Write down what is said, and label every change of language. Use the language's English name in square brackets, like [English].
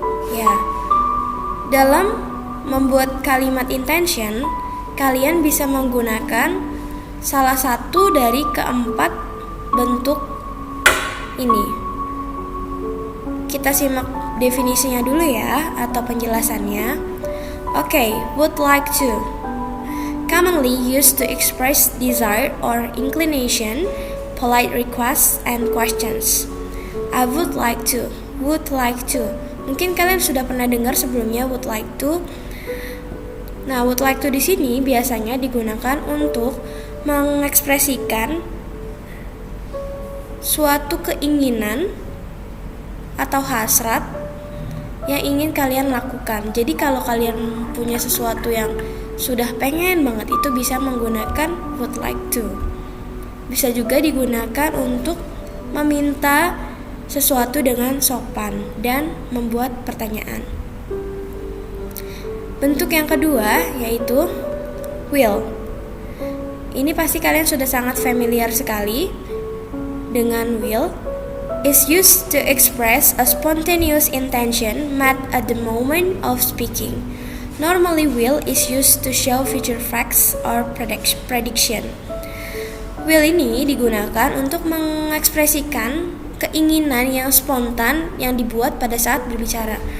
[Indonesian] Ya, dalam membuat kalimat intention, kalian bisa menggunakan salah satu dari keempat bentuk ini. Kita simak definisinya dulu ya, atau penjelasannya. [English] Okay, would like to. Commonly used to express desire or inclination, polite requests and questions. I would like to, would like to. [Indonesian] Mungkin kalian sudah pernah dengar sebelumnya would like to. Nah, would like to di sini biasanya digunakan untuk mengekspresikan suatu keinginan atau hasrat yang ingin kalian lakukan. Jadi kalau kalian punya sesuatu yang sudah pengen banget, itu bisa menggunakan would like to. Bisa juga digunakan untuk meminta sesuatu dengan sopan dan membuat pertanyaan. Bentuk yang kedua yaitu will. Ini pasti kalian sudah sangat familiar sekali dengan will. [English] Is used to express a spontaneous intention met at the moment of speaking. Normally will is used to show future facts or prediction. [Indonesian] Will ini digunakan untuk mengekspresikan keinginan yang spontan yang dibuat pada saat berbicara.